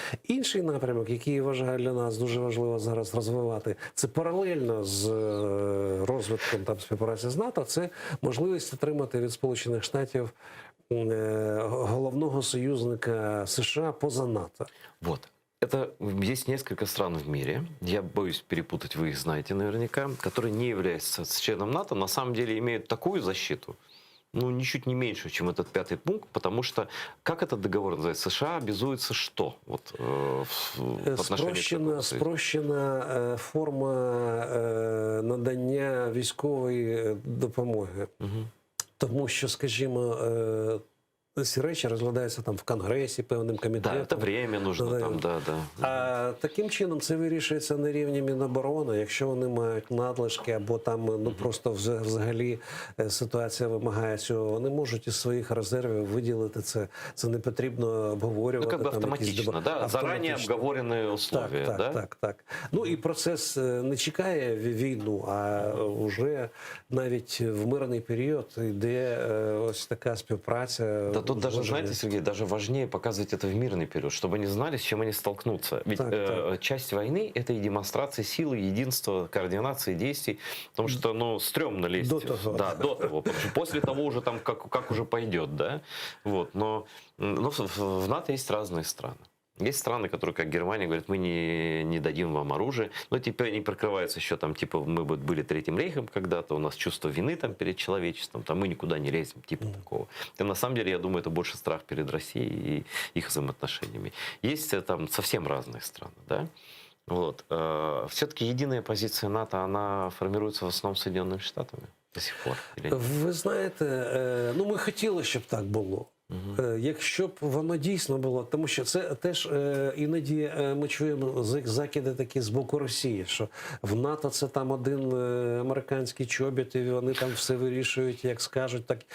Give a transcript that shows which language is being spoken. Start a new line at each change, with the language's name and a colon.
Ukrainian: Інший напрямок, який я вважаю для нас дуже важливо зараз розвивати, це паралельно з розвитком співпраці з НАТО, це можливість отримати від Сполучених Штатів головного союзника США поза НАТО.
Russian: Вот. Есть несколько стран в мире, я боюсь перепутать, вы их знаете наверняка, которые не являются членом НАТО, на самом деле имеют такую защиту, ничуть не меньше, чем этот 5-й пункт, потому что, как этот договор называется, США обязуется что? В отношении
Ukrainian: спрощена форма надання військової допомоги. Тому що, скажімо, ці речі розглядаються в Конгресі певним комітетом.
Russian: Да, це время нужно да.
Ukrainian: А таким чином це вирішується на рівні Міноборони, якщо вони мають надлишки або просто взагалі ситуація вимагає цього, вони можуть із своїх резервів виділити це. Це не потрібно обговорювати. Автоматично, да? Зарані обговорені условия. Так. І процес не чекає війну, а вже навіть в мирний період йде ось така співпраця.
Russian: Да тут даже, знаете, Сергей, даже важнее показывать это в мирный период, чтобы они знали, с чем они столкнутся. Ведь часть войны – это и демонстрация силы, единства, координации действий, потому что, стрёмно лезть. До того. Да, до того. Потому что после того уже как уже пойдет, да? Вот. Но в НАТО есть разные страны. Есть страны, которые, как Германия, говорят, мы не дадим вам оружие. Но теперь они прикрываются еще там, типа, мы вот были Третьим рейхом когда-то, у нас чувство вины там перед человечеством, там мы никуда не лезем, типа такого. И на самом деле, я думаю, это больше страх перед Россией и их взаимоотношениями. Есть там совсем разные страны, да? Вот. Все-таки единая позиция НАТО, она формируется в основном Соединенными Штатами до сих пор? Или нет?
Ukrainian: Ви знаєте, ну ми хотіли, щоб так було. Якщо б воно дійсно було, тому що це теж іноді ми чуємо закиди такі з боку Росії, що в НАТО це там один американський чобіт, і вони там все вирішують, як скажуть.